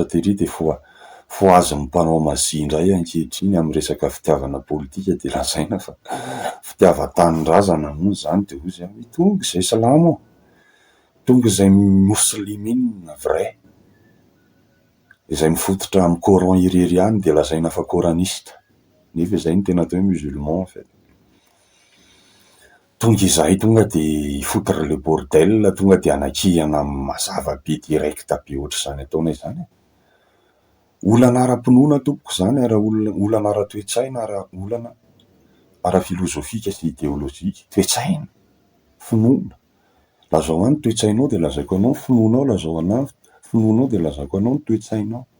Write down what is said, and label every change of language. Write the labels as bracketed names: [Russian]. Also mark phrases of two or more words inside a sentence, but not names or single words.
[Malagasy] tery dia fo azy ny mpanao mazy indray ankehitriny amin'ny resaka fitiavana politika dia lazaina fa fitiavan-tanindrazana moa izany dia hoy izany hoe tonga izay silamo, tonga izay muslimina vrai, izay mifototra amin'ny Coran irery ihany dia lazaina fa coraniste. Nefa izay no tena atao hoe [French] musulman en fait. [Malagasy] Tonga izay tonga dia [French] foutre le bordel, [Malagasy] tonga dia anakihana mazava be direct be ohatr'izany ataona izany. Olana ara-pinoana tompoko izany, olana ara-toetsaina, olana ara-filozofika sy ideolojika. Toetsaina, finoana. Lazao any toetsainao dia lazaiko anao, finoanao lazao anahy, finoanao dia lazako anao ny toetsainao.